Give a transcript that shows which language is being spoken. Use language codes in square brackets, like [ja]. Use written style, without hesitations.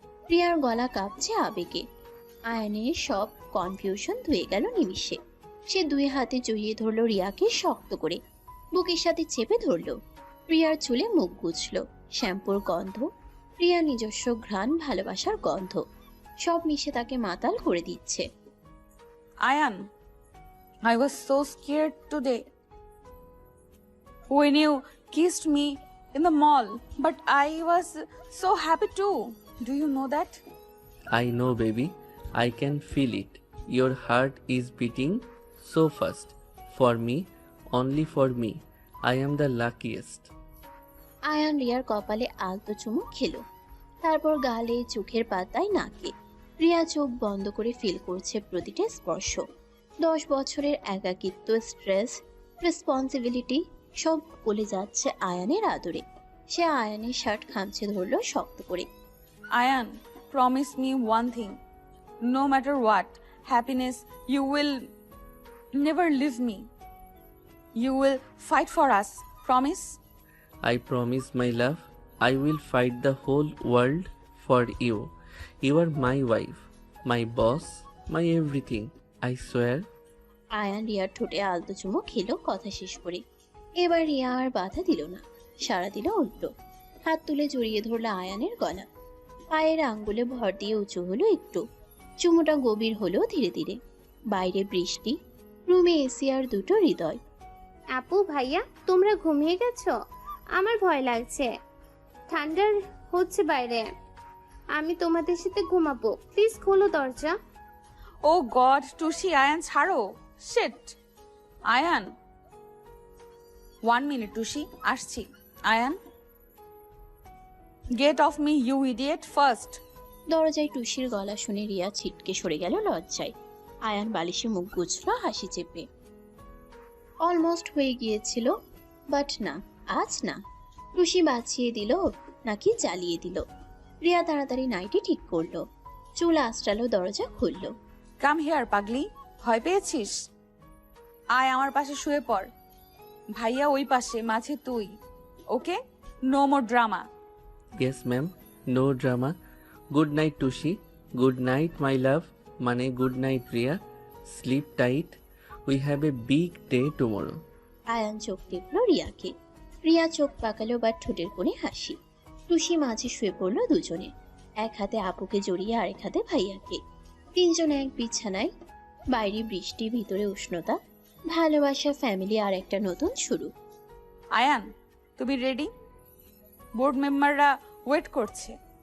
[bn] রিয়ার গলা কাঁপছে আবেগে। আয়নের সব কনফিউশন ধুয়ে গেল নিমিষে। সে দুই হাতে জড়িয়ে ধরলো রিয়াকে শক্ত করে, বুকের সাথে চেপে ধরলো। রিয়ার চুলে মুখ গুছলো, শ্যাম্পুর গন্ধ, রিয়ার নিজস্ব ঘ্রাণ, ভালোবাসার গন্ধ, সব মিশে তাকে মাতাল করে দিচ্ছে। [en] Ayan, I was so scared today when you kissed me in the mall, but I was so happy too. Do you know that? I know baby, I can feel it. Your heart is beating so fast. For me, only for me. I am the luckiest. [bn] Ayaan রিয়ার কপালে আলতো চুমু খেলো, তারপর গালে, চোখের পাতায়, নাকে। রিয়া চোখ বন্ধ করে ফিল করছে প্রতিটা স্পর্শ। 10 বছরের একাকিত্ব, স্ট্রেস, রেসপন্সিবিলিটি সব গলে যাচ্ছে আয়ানের আদরে। সে আয়ানের শার্ট খামচে ধরলো শক্ত করে। [en] Ayan, promise me one thing. No matter what happiness, you will never leave me. You will fight for us. Promise? I promise, my love. I will fight the whole world for you. You are my wife, my boss, my everything. I swear. [bn] Ayaan রিয়ার ঠোঁটে আলতো চুমু খেলো কথা শেষ করে। এবার রিয়া আর বাধা দিল না, সাড়া দিল উল্টো। হাত তুলে জড়িয়ে ধরলো আয়ানের গলা। পায়ের আঙ্গুলে ভর দিয়ে উঁচু হলো একটু। চুমুটা গভীর হলো ধীরে ধীরে। বাইরে বৃষ্টি, রুমে এসি আর দুটো হৃদয়। আপু ভাইয়া তোমরা ঘুমিয়ে গেছো? আমার ভয় লাগছে, ঠান্ডার হচ্ছে বাইরে। আমি তোমাদের সাথে ঘুমাবো, প্লিজ খোলো দরজা। [en] Oh God, Tushi, Ayan, [bn] ছাড়ো। [en] Shit. Ayan. 1 minute, Tushi. [bn] আসছি। [en] Ayan. Get off me, you idiot, first. [bn] দরজায় টুসির গলা শুনে রিয়া ছিটকে সরে গেল লজ্জায়। আয়ান বালিশে মুখ গুছল হাসি চেপে। অলমোস্ট হয়ে গিয়েছিল, বাট না, আজ না। টুসি বাঁচিয়ে দিল নাকি জ্বালিয়ে দিল। রিয়া তাড়াতাড়ি নাইটি ঠিক করলো, চুল আঁচড়ালো, দরজা খুললো। [en] come here [bn] পাগলি, ভয় পেয়েছিস? আয় আমার পাশে শুয়ে পড়। ভাইয়া ওই পাশে, মাঝে তুই। [en] Okay, no more drama. Yes, ma'am. No drama. Good night, Tushi. Good night, my love. Mane good night, Priya. Sleep tight. We have a big day tomorrow. [bn] Ayaan চোখ টিপল রিয়াকে। রিয়া চোখ পাকালো, বা ঠোঁটের কোণে হাসি। টুসি মাঝে শুয়ে পড়লো দুজনে, এক হাতে আপুকে জড়িয়ে আরেক হাতে ভাইয়াকে। তিনজনে এক বিছানায়। বাইরে বৃষ্টি, ভিতরে উষ্ণতা, ভালোবাসা, ফ্যামিলি আর একটা নতুন শুরু। আয়ান, তুমি রেডি? বোর্ড মেম্বাররা ওয়েট করছে।